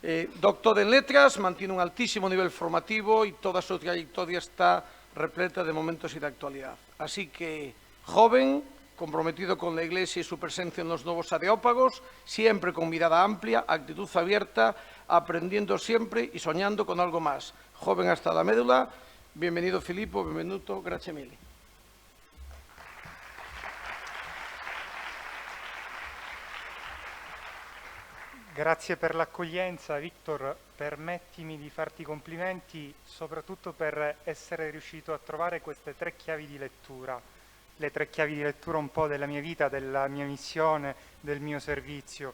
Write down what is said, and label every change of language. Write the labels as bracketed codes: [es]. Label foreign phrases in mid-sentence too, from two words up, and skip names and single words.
[es] Doctor en Letras, mantiene un altísimo nivel formativo y toda su trayectoria está repleta de momentos y de actualidad. Así que, joven, comprometido con la Iglesia y su presencia en los nuevos areópagos, siempre con mirada amplia, actitud abierta, aprendiendo siempre y soñando con algo más. Joven hasta la médula, bienvenido Filippo, [it] benvenuto, grazie mille. Grazie per l'accoglienza, Victor. Permettimi di farti i complimenti soprattutto per essere riuscito a trovare queste 3 chiavi di lettura, le 3 chiavi di lettura un po' della mia vita, della mia missione, del mio servizio.